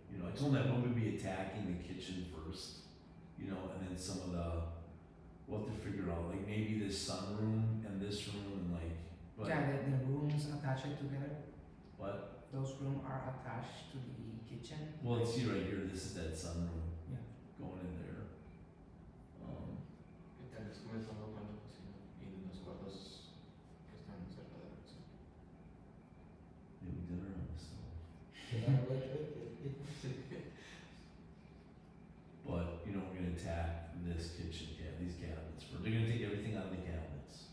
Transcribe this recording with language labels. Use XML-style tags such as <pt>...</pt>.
<en>You know, I told them that we'll be attacking the kitchen first, you know, and then some of the, we'll have to figure out, like maybe this sunroom and this room and like, but, Yeah, the rooms attached together. what? Those rooms are attached to the kitchen. Well, see right here, this is that sunroom. Yeah. Going in there.</en> <es>Y tal vez comenzando con la cocina y los cuartos que están cerca de la cocina.</es> <en>Maybe dinner on the stove. But, you know, we're gonna attack this kitchen, these cabinets. They're gonna take everything out of the cabinets.</en>